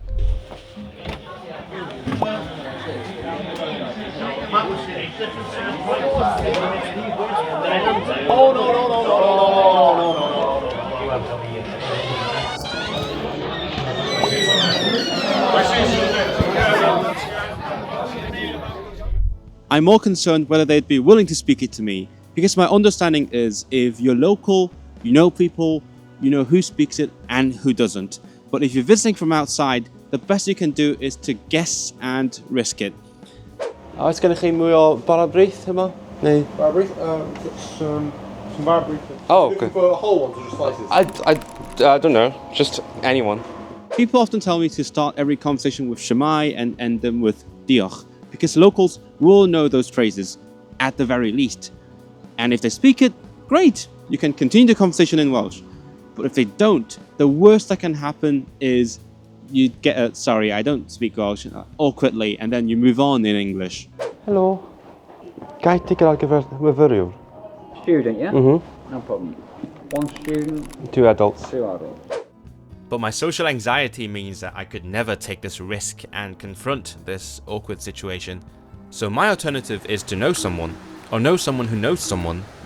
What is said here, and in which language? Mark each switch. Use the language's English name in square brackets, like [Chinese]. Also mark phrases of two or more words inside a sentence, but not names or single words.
[English] I'm more concerned whether they'd be willing to speak it to me, because my understanding is if you're local, you know people, you know who speaks it and who doesn't. But if you're visiting from outside, the best you can do is to guess and risk it. [Welsh] Oes gennych chi mwy o barabrith yma? Neu? Barabrith? [English] Some barabrith. Oh, Looking okay. for whole ones or just slices? I don't know, just anyone. People often tell me to start every conversation with Shemai and end them with Diolch, because locals will know those phrases, at the very least. And if they speak it, great, you can continue the conversation in Welsh. But if they don't, the worst that can happen is you get a, sorry, I don't speak Welsh, awkwardly, and then you move on in English. [Welsh] Helo. Gai ticket ar gyfer myfyriwr? [English] Student, yeah? Mm-hmm. No problem. One student, 2 adults. 2 adults. But my social anxiety means that I could never take this risk and confront this awkward situation. So my alternative is to know someone, or know someone who knows someone.